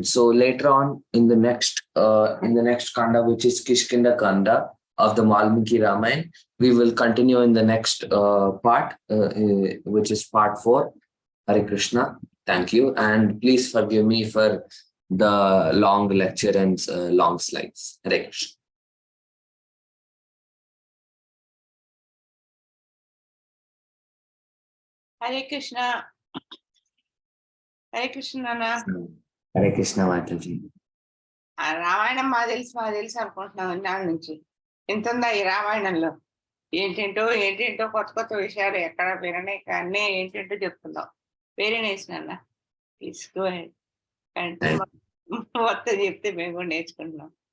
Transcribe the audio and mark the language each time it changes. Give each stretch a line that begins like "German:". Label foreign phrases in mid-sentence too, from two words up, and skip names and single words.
English: So later on in the next kanda, which is Kishkinda Kanda of the Valmiki Ramayana, we will continue in the next part, which is part 4.
Sanskrit: हरे कृष्ण.
English: Thank you, and please forgive me for the long lecture and long slides.
Sanskrit: हरे कृष्ण. हरे कृष्ण. हरे कृष्ण, Nana. हरे कृष्ण, Mataji.
Telugu: రామాయణం మా తెలుసు అనుకుంటున్నాం నాన్న నుంచి ఎంత ఉందా ఈ రామాయణంలో ఏంటేంటో కొత్త విషయాలు ఎక్కడ విననే కానీ ఏంటేంటో చెప్తున్నాం.
English: very nice
Telugu: నాన్న,
English: please go ahead and
Telugu: మొత్తం చెప్తే మేము కూడా నేర్చుకుంటున్నాం.